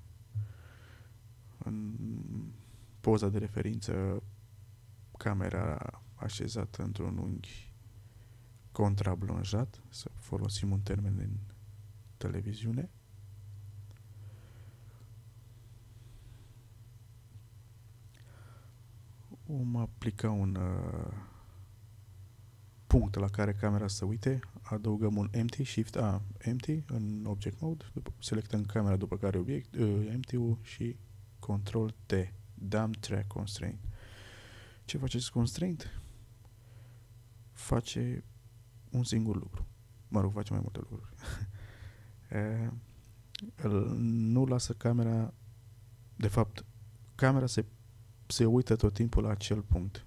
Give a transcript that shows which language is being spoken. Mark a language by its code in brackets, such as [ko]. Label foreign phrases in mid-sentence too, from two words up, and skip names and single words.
[ro] În poza de referință, camera așezată într-un unghi contrablonjat, să folosim un termen din televiziune. Vom aplica un punct la care camera să uite, adăugăm un empty, [en] shift A, empty [ro] în [en] object mode, [ro] selectăm camera, după care obiect, empty-ul și [en] control T, dump track constraint. [ro] Ce face acest constraint? Face un singur lucru. Mă rog, face mai multe lucruri. Nu lasă camera, de fapt, camera se se uită tot timpul la acel punct.